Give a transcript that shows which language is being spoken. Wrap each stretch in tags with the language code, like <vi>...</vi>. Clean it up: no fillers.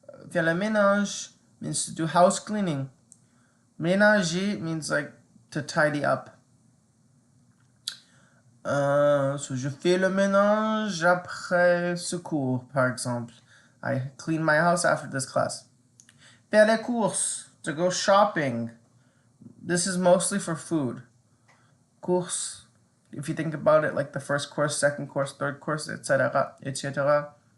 <fr>Faire le ménage</fr> <en>means to do house cleaning. Ménager means like to tidy up.</en> <fr>So je fais le ménage après ce cours, par exemple.</fr> <en>I clean my house after this class.</en> <fr>Faire les courses,</fr> <en>to go shopping. This is mostly for food. Course, if you think about it, like the first course, second course, third course, etc., etc.</en>